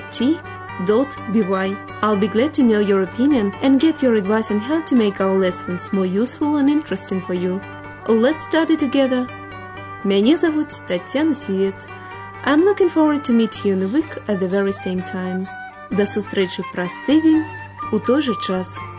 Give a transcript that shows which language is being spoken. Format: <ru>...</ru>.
<en>language@tut.by. I'll be glad to know your opinion and get your advice on how to make our lessons more useful and interesting for you. Let's study together!</en> <ru>Меня зовут Татьяна Сивец.</ru> <en>I'm looking forward to meet you in a week at the very same time.</en> <be>До сустречи в простый день у той же час.</be>